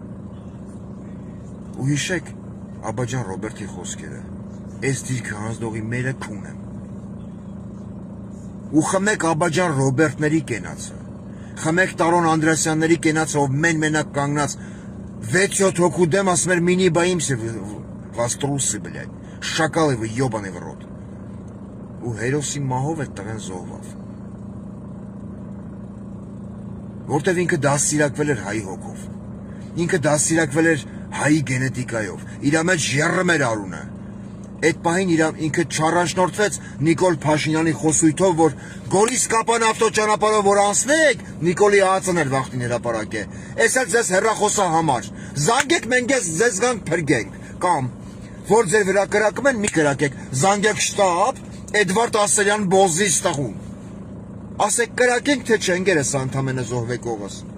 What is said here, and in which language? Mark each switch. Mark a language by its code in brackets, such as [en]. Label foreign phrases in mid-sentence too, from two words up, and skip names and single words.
[hy] Ու հիշեք Աբաջան Ռոբերտի խոսքերը, այս դիրքը հանձնողի մերը քուն եմ։ Ու խմեք Աբաջան Ռոբերտների կենացը, խմեք Տարոն Անդրեասյանների կենացը, ով մենակ կանգնած 6-7 հոգու դեմ ասում էր մինի բաիմսը [ru] вас трусы, блядь, [hy] շակալը [ru] вы ёбаный в рот։ [hy] Ու հերոսի մահով է տղեն զոհվավ։ Որտեվ ինքը դաստիարակվել էր հայի հոգով, ինքը դաստիարակվել էր հայի գենետիկայով, իր մեջ եռում էր արունը։ Այդ պահին ինքը չառաջնորդվեց Նիկոլ Փաշինյանի խոսույթով, որ Գորիս Կապան ավտոճանապարհով որ անցնեք, Նիկոլի ԱԱՑ-ն էր վախտին հրապարակ է։ Էս էլ ձեզ հեռախոսա համար։ Զանգեք մենք ձեզ գանք փրկենք, կամ որ ձեր վրա կրակում են, մի կրակեք, զանգեք շտաբ, Էդվարդ Ասելյան Բոզի ստաղում։ Ասեք կրակենք, թե չէ, ընկերս անդամենը զոհվեք ողս։